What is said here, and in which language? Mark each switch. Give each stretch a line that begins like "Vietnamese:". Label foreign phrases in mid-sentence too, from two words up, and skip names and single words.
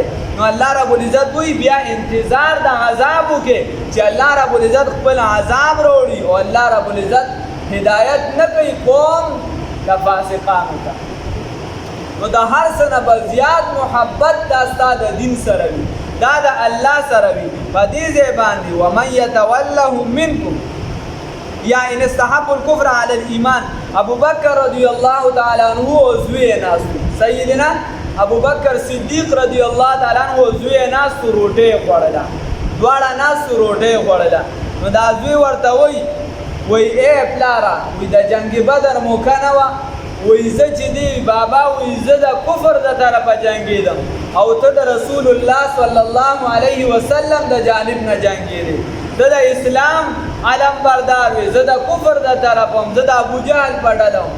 Pashto: نو الله رب العزت وایي بیا انتظار د عذاب وکړي چې الله رب العزت خپل عذاب راوړي او الله رب العزت هدایت نه کوي قوم د فاسقانو ته. نو د هر څه نه به زیات محبت دا ستا د دین سره وي، دا د الله سره وي. په دې ځای باندې
Arabic: ومن یتولهم منکم یا ان استحب الكفر علی الایمان.
Pashto: ابو بکر
Arabic: رضی الله تعالی عنہ
Pashto: او زوی ناس سیدنا ابو بکر صدیق
Arabic: رضی الله تعالی عنہ
Pashto: او زوی ناس روټه خوړله، دواړه ناس روټه خوړله. نو دا زوی ورته وای اے پلارا وای د جنگ بدر موقع نه وه، وای زه چې دی بابا وای زه د کفر د طرفه جنګېدم او ته د رسول الله
Arabic: صلی الله علیه وسلم
Pashto: د جانب نه جنګېدې، زه د اسلام علم بردار وې، زه د کفر د طرفه هم، زه د ابوجهل په ډله وم.